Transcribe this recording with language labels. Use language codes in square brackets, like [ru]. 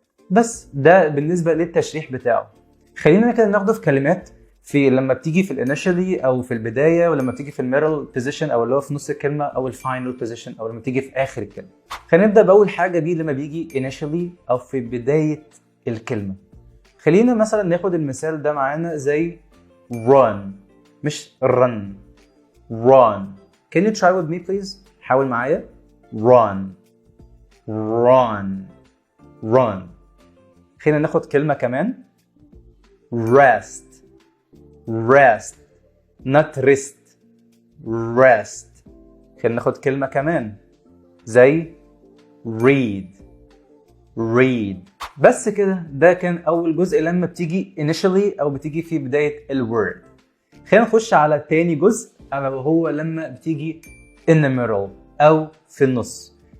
[ar] بس ده بالنسبه للتشريح بتاعه. خلينا كده ناخده في كلمات، في لما بتيجي في الانيشالي او في البدايه، ولما بتيجي في الميدل بوزيشن او اللي هو في نص الكلمه، او الفاينل بوزيشن، او لما تيجي في اخر الكلمه. خلينا نبدا باول حاجه دي لما بيجي انيشالي او في بدايه الكلمه. خلينا مثلا ناخد المثال ده معانا زي run، مش run، run. [en] Can you try with me please؟ [ar] حاول معايا. [en] run run run. [ar] خلينا ناخد كلمه كمان [en] rest rest not rest rest. [ar] خلينا ناخد كلمة كمان زي read read. بس كده ده كان أول جزء لما بتيجي initially أو بتيجي في بداية الword. خلينا نخش على تاني جزء ألا وهو لما بتيجي [en] in the middle [ar] أو في النص.